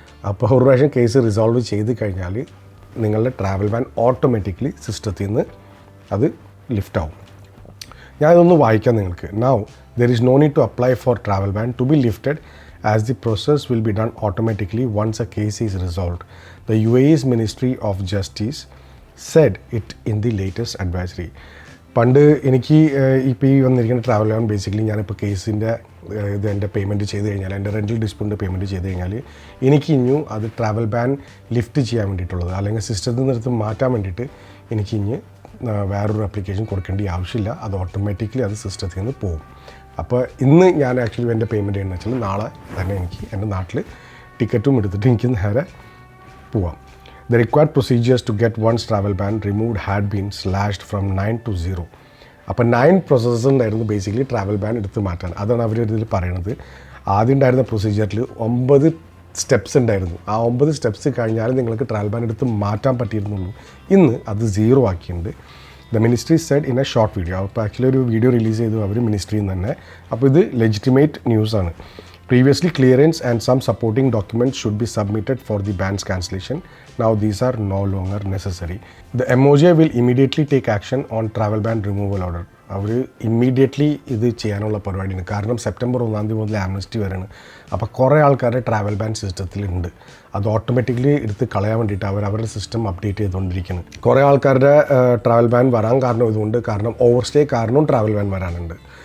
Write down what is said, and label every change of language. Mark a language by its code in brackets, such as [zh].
[ml] അപ്പോൾ ഒരു പ്രാവശ്യം കേസ് റിസോൾവ് ചെയ്ത് കഴിഞ്ഞാൽ നിങ്ങളുടെ ട്രാവൽ ബാൻ ഓട്ടോമാറ്റിക്കലി സിസ്റ്റത്തിൽ നിന്ന് അത് ലിഫ്റ്റ് ആവും. ഞാനിതൊന്ന് വായിക്കാം നിങ്ങൾക്ക്. [en] Now there is no need to apply for travel ban to be lifted as the process will be done automatically once a case is resolved. The UAE's Ministry of Justice said it in the latest advisory. [ml] പണ്ട് എനിക്ക് ഇപ്പോൾ ഈ വന്നിരിക്കുന്ന travel ban basically ഞാനിപ്പോൾ കേസിൻ്റെ ഇത് എൻ്റെ payment ചെയ്ത് കഴിഞ്ഞാൽ, എൻ്റെ റെൻ്റൽ ഡിസ്പ്യൂട്ടിൻ്റെ പേയ്മെൻറ്റ് ചെയ്ത് കഴിഞ്ഞാൽ എനിക്ക് ഇനിയും അത് ട്രാവൽ ബാൻ ലിഫ്റ്റ് ചെയ്യാൻ വേണ്ടിയിട്ടുള്ളത്, അല്ലെങ്കിൽ സിസ്റ്റത്തിൽ നിന്ന് മാറ്റാൻ വേണ്ടിയിട്ട് എനിക്ക് ഇനി വേറൊരു ആപ്ലിക്കേഷൻ കൊടുക്കേണ്ട ആവശ്യമില്ല. അത് ഓട്ടോമാറ്റിക്കലി അത് സിസ്റ്റത്തിൽ നിന്ന് പോകും. അപ്പോൾ ഇന്ന് ഞാൻ ആക്ച്വലി എൻ്റെ പേയ്മെൻറ്റ് ചെയ്യുന്നത് വെച്ചാൽ നാളെ തന്നെ എനിക്ക് എൻ്റെ നാട്ടിൽ ടിക്കറ്റും എടുത്തിട്ട് എനിക്ക് നേരെ പോവാം. [en] The required procedures to get one's travel ban removed had been slashed from 9 to 0. [ml] അപ്പോൾ 9 പ്രോസസ്സസ് ഉണ്ടായിരുന്നു ബേസിക്കലി ട്രാവൽ ബാൻ എടുത്ത് മാറ്റാൻ. അതാണ് അവർ ഇതിൽ പറയുന്നത്. ആദ്യം ഉണ്ടായിരുന്ന പ്രൊസീജിയറിൽ 9 സ്റ്റെപ്സ് ഉണ്ടായിരുന്നു. ആ 9 സ്റ്റെപ്സ് കഴിഞ്ഞാൽ നിങ്ങൾക്ക് ട്രാവൽ ബാൻ എടുത്ത് മാറ്റാൻ പറ്റിയിരുന്നുള്ളൂ. ഇന്ന് അത് 0 ആക്കിയിട്ടുണ്ട്. [en] The ministry said in a short video. [ml] അപ്പോൾ ആക്ച്വലി ഒരു വീഡിയോ റിലീസ് ചെയ്തു അവർ മിനിസ്ട്രിയിൽ നിന്ന് തന്നെ. അപ്പോൾ ഇത് ലെജിറ്റിമേറ്റ് ന്യൂസാണ്. [en] Previously, clearance and some supporting documents should be submitted for the ban's cancellation. Now these are no longer necessary. The MOJ will immediately take action on travel ban removal order. [ml] Our immediately ഇത് ചെയ്യാനുള്ള പരിപാടിയാണ്. കാരണം September 1 മുതൽ Amnesty വരെയാണ്. അപ്പോൾ കുറേ ആൾക്കാരുടെ travel ban സിസ്റ്റത്തിലുണ്ട്. അത് ഓട്ടോമാറ്റിക്കലി എടുത്ത് കളയാൻ വേണ്ടിയിട്ട് അവരുടെ സിസ്റ്റം അപ്ഡേറ്റ് ചെയ്തുകൊണ്ടിരിക്കുന്നത്. കുറേ ആൾക്കാരുടെ ട്രാവൽ ബാൻ വരാൻ കാരണം ഇതുകൊണ്ട്, കാരണം ഓവർ സ്റ്റേ കാരണവും ട്രാവൽ ബാൻ വരാനുണ്ട്.